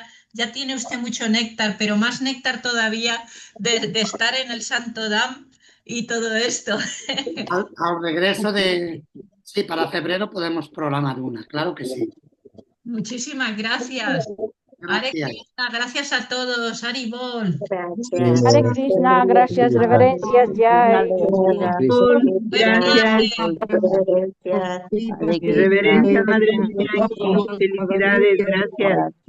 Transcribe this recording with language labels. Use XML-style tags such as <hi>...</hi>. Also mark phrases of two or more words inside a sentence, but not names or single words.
<es>Ya tiene usted mucho néctar, pero más néctar todavía de estar en el Santo Dam y todo esto. Al regreso sí, para febrero podemos programar una, claro que sí. Muchísimas gracias. Hare Krishna, gracias a todos. Haribol. Hare Krishna, gracias, reverencias, Jai. Reverencia, Madre Mía, felicidades, gracias.</es>